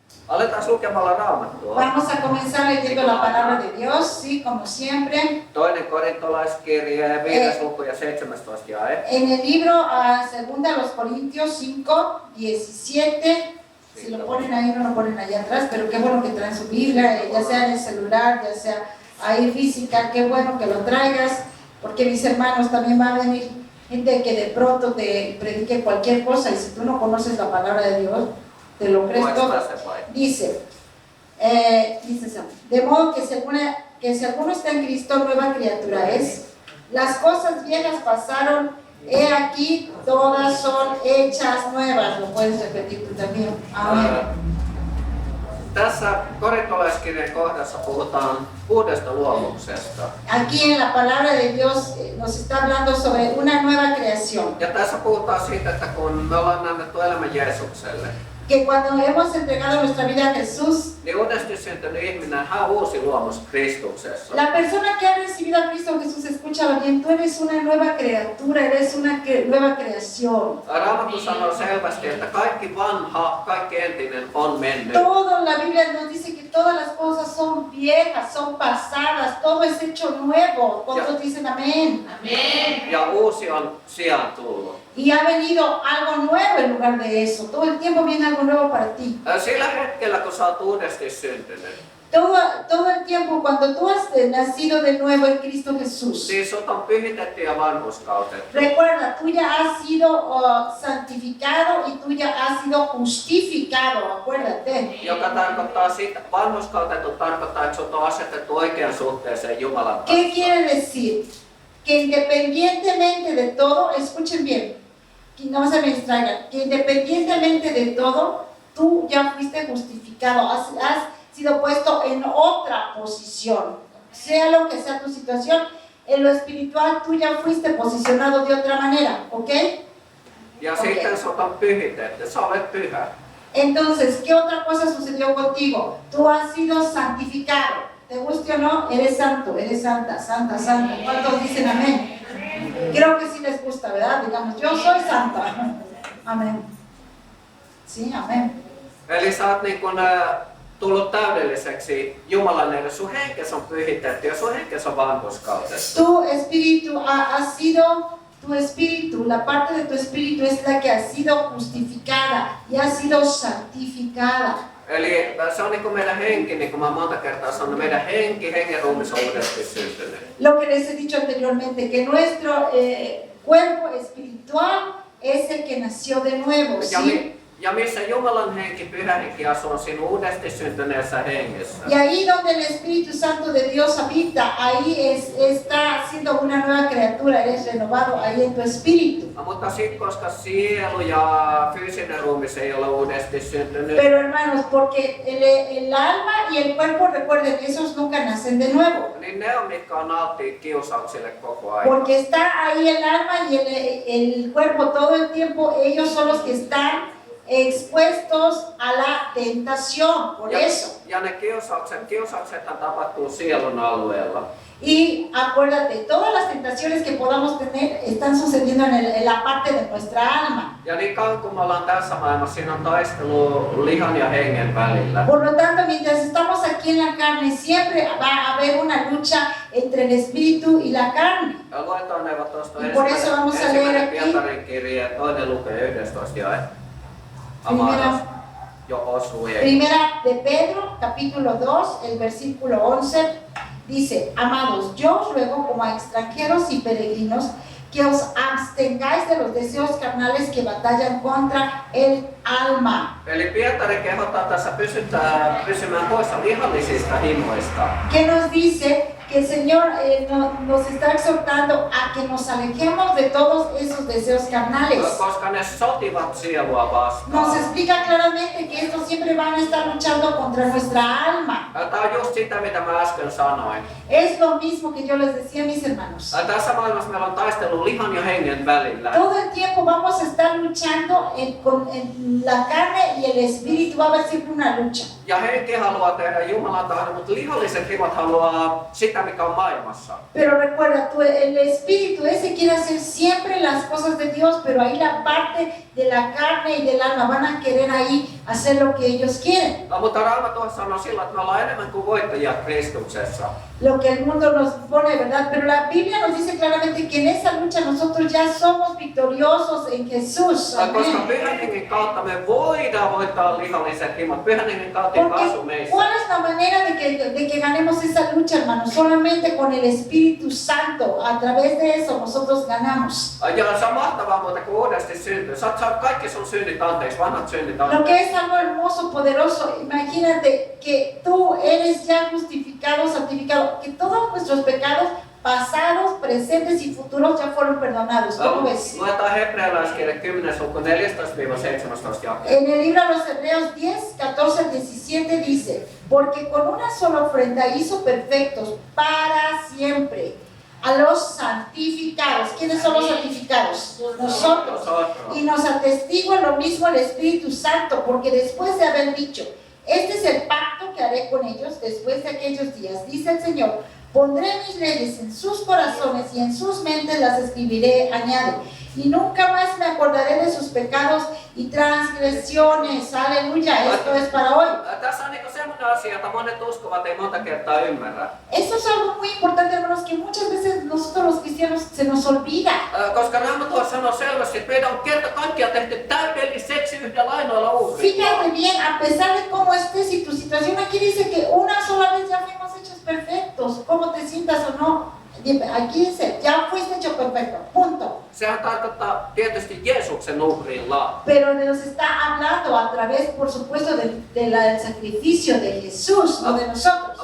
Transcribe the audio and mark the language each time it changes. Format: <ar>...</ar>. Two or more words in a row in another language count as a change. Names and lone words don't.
<fi>Aletaan lukemalla Raamattua.</fi> <es>Vamos a comenzar leyendo la palabra de Dios, sí, como siempre.</es> <fi>Toinen korintolaiskirje, 5. luku ja 17. jae.</fi> <es>En el libro 2 los Corintios 5, 17, si lo ponen ahí, no lo ponen allá atrás, pero qué bueno que traen su Biblia, ya sea en el celular, ya sea ahí física, qué bueno que lo traigas, porque mis hermanos también va a venir gente que de pronto te predique cualquier cosa y si tú no conoces la palabra de Dios, te lo crees todo. Dice, de modo que si alguno está en Cristo, nueva criatura es. Las cosas viejas pasaron, he aquí, todas son hechas nuevas. Lo puedes repetir tú también. Amén.</es> <fi>Tässä korintolaiskirjan kohdassa puhutaan uudesta luomuksesta.</fi> <es>Aquí en la palabra de Dios nos está hablando sobre una nueva creación.</es> <fi>Ja tässä puhutaan siitä, että kun me ollaan annettu elämä Jeesukselle,</fi> <es>Que cuando hemos entregado nuestra vida a Jesús,</es> <fi>niin uudesti syntynyt ihminen, hän on uusi luomus Kristuksessa.</fi> <es>la persona que ha recibido a Cristo Jesús, escúchalo bien, tú eres una nueva criatura, eres una nueva creación.</es> <fi>Raamattu sanoo selvästi, että kaikki vanha, kaikki entinen on mennyt.</fi> <es>Todo la Biblia nos dice que todas las cosas son viejas, son pasadas, todo es hecho nuevo. ¿Cuántos dicen amén? Amén.</es> <fi>Ja uusi on sijaan tullut.</fi> <es>Y ha venido algo nuevo en lugar de eso. Todo el tiempo viene algo nuevo para ti.</es> <fi>Sillä hetkellä, kun sä oot uudesti syntynyt,</fi> <es>Todo el tiempo cuando tú has nacido de nuevo en Cristo Jesús.</es> <fi>niin sut on pyhitetty ja vanhurskautettu.</fi> <es>Recuerda, tú ya has sido santificado y tú ya has sido justificado, acuérdate.</es> <fi>Joka tarkoittaa sitä, vanhurskautettu tarkoittaa, että sut on asetettu oikean suhteeseen Jumalan kanssa.</fi> <es>¿Qué quiere decir? Que independientemente de todo, escuchen bien, que no se me distraigan, que independientemente de todo, tú ya fuiste justificado, has sido puesto en otra posición. Sea lo que sea tu situación, en lo espiritual tú ya fuiste posicionado de otra manera, ¿ok?</es> <fi>Ja sitten sut on pyhitetty, sä olet pyhä.</fi> <es>Entonces, ¿qué otra cosa sucedió contigo? Tú has sido santificado. Te guste o no, eres santo, eres santa, santa, santa. ¿Cuántos dicen amén? Creo que sí les gusta, ¿verdad? Digamos, yo soy santa. Amén. Sí, amén.</es> <fi>Eli sä oot niin kun, tullut täydelliseksi Jumalan edessä. Sun henkes on pyhitetty ja sun henkes on vanhurskautettu.</fi> <es>Tu espíritu ha sido, tu espíritu, la parte de tu espíritu es la que ha sido justificada y ha sido santificada.</es> <fi>Eli se on niin kuin meidän henki, niin kuin mä monta kertaa sanon, meidän hengen ruumis on uudesti syntynyt.</fi> <es>Lo que les he dicho anteriormente, que nuestro cuerpo espiritual es el que nació de nuevo, ¿sí?</es> <fi>Ja missä Jumalan henki, pyhä henki asuu, on siinä uudesti syntyneessä hengessä.</fi> <es>Y ahí donde el Espíritu Santo de Dios habita, ahí está siendo una nueva criatura, eres renovado ahí en tu espíritu.</es> <fi>No, mutta sitten koska sielu ja fyysinen ruumis ei ole uudesti syntynyt,</fi> <es>Pero hermanos, porque el alma y el cuerpo, recuerden, esos nunca nacen de nuevo.</es> <fi>niin ne on mitkä on alttiit kiusauksille koko ajan.</fi> <es>Porque está ahí el alma y el cuerpo todo el tiempo, ellos son los que están expuestos a la tentación, por eso.</es> <fi>Ja ne kiusauksethan tapahtuu sielun alueella.</fi> <es>Y acuérdate, todas las tentaciones que podamos tener están sucediendo en la parte de nuestra alma.</es> <fi>Ja niin kauan kun me ollaan tässä maailmassa, siinä on taistelu lihan ja hengen välillä.</fi> <es>Por lo tanto, mientras estamos aquí en la carne, siempre va a haber una lucha entre el espíritu y la carne.</es> <fi>Ja luentoneuvot tuosta ensimmäinen Pietarin kirje, 2. luku 11 jae.</fi> <es>Primera de Pedro, capítulo 2, el versículo 11, dice: Amados, yo os ruego como a extranjeros y peregrinos que os abstengáis de los deseos carnales que batallan contra el alma.</es> <fi>Eli Pietari kehottaa tässä pysymään poissa lihallisista himoista.</fi> <es>Que nos dice que el Señor nos está exhortando a que nos alejemos de todos esos deseos carnales.</es> <fi>Koska ne sotivat sielua vastaan.</fi> <es>Nos explica claramente que estos siempre van a estar luchando contra nuestra alma.</es> <fi>Tämä on just sitä, mitä mä äsken sanoin.</fi> <es>Es lo mismo que yo les decía a mis hermanos.</es> <fi>Tässä maailmassa meillä on taistelu lihan ja hengen välillä.</fi> <es>Todo el tiempo vamos a estar luchando en la carne y el espíritu, va a haber siempre una lucha.</es> <fi>Ja henki haluaa tehdä Jumalan tahdon, mutta lihalliset himot haluaa sitä, mikä on maailmassa.</fi> <es>Pero recuerda, el espíritu ese quiere hacer siempre las cosas de Dios, pero ahí la parte de la carne y del alma, van a querer ahí hacer lo que ellos quieren.</es> <fi>Mutta Raamattu sanoo sillä, että me ollaan enemmän kuin voittajia Kristuksessa.</fi> <es>Lo que el mundo nos pone, ¿verdad? Pero la Biblia nos dice claramente que en esa lucha nosotros ya somos victoriosos en Jesús.</es> <fi>Koska</fi> <es>Amén.</es> <fi>Pyhän Hengen kautta me voidaan voittaa lihalliset himot. Pyhän Hengen kautta</fi> <es>Porque</es> <fi>asu meissä.</fi> <es>¿cuál es la manera de que ganemos esa lucha, hermanos? Solamente con el Espíritu Santo. A través de eso nosotros ganamos.</es> <fi>Ja se on mahtavaa muuta kuin uudesti syntyy. Sä oot saanut kaikki sun synnit anteeksi, vanhat synnit</fi> <es>Lo que</es> <fi>anteeksi.</fi> <es>es algo hermoso, poderoso. Imagínate que tú eres ya justificado, santificado, que todos nuestros pecados pasados, presentes y futuros ya fueron perdonados. ¿Cómo ves?</es> <fi>Luetaan hebrealaiskirje 10. luku 14-17 jakeet.</fi> <es>En el libro de los Hebreos 10, 14 al 17 dice, porque con una sola ofrenda hizo perfectos para siempre a los santificados. ¿Quiénes son los santificados? Nosotros. Y nos atestigua lo mismo el Espíritu Santo, porque después de haber dicho, este es el pacto que haré con ellos después de aquellos días, dice el Señor, pondré mis leyes en sus corazones y en sus mentes las escribiré, añade, y nunca más me acordaré de sus pecados y transgresiones. Aleluya, esto es para hoy.</es> <fi>Tässä on niinku semmoinen asia, jota monet uskovat ei monta kertaa ymmärrä.</fi> <es>Esto es algo muy importante, hermanos, que muchas veces nosotros los cristianos se nos olvida.</es> <fi>Koska Raamattu sanoo selvästi, että meidän on kerta kaikkiaan tehty täydelliseksi yhdellä ainoalla uhrilla.</fi> <es>Fíjate bien, a pesar de cómo estés y tu situación, aquí dice que una sola vez ya fuimos hechos perfectos. ¿Cómo te sientas o no? Aquí dice, ya fuiste hecho perfecto, punto.</es> <fi>Sehän tarkoittaa tietysti Jeesuksen uhrilla.</fi> <es>Pero nos está hablando a través, por supuesto, del sacrificio de Jesús, no de nosotros.</es>